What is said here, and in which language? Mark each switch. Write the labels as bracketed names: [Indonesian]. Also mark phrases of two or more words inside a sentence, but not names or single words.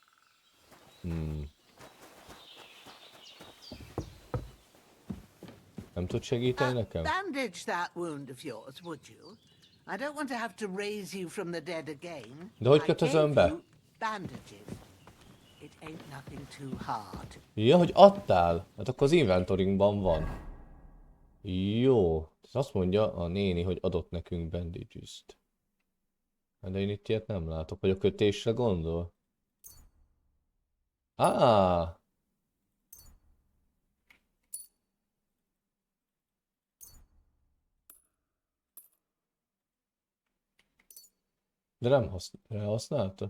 [Hungarian] Nem Nem tud segíteni nekem? [English] Bandage that wound of yours, would you? I don't want to have to raise you from the dead again. [Hungarian] De hogy [English] I [Hungarian] kötözöm [English] gave [Hungarian] be? [English] you bandages. It ain't nothing too hard. [Hungarian] Ja, hogy adtál? Hát akkor az inventoringban van. Jó. Azt mondja a néni, hogy adott nekünk bandages-t. De én itt ilyet nem látok. Vagy a kötésre gondol? Ah! De nem használta?